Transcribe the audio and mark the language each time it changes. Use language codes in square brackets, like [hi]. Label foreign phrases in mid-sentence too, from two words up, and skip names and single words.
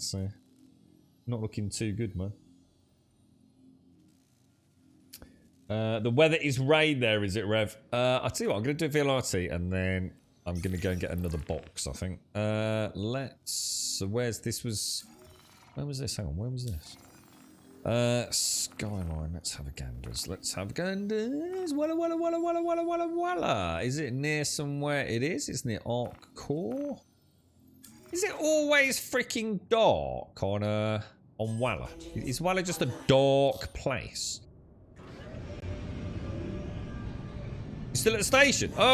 [en] So not looking too good, man. The weather is rain there, is it, Rev? I'll tell you what, I'm going to do VLRT and then I'm going to go and get another box, I think. So where's this was... Where was this? Hang on, where was this? Skyline, let's have a ganders. Let's have ganders. Walla, walla, walla, walla, walla, walla, walla. Is it near somewhere? It is. It's near Arc Core. Is it always freaking dark on Walla? Is Walla just a dark place? Still at the station?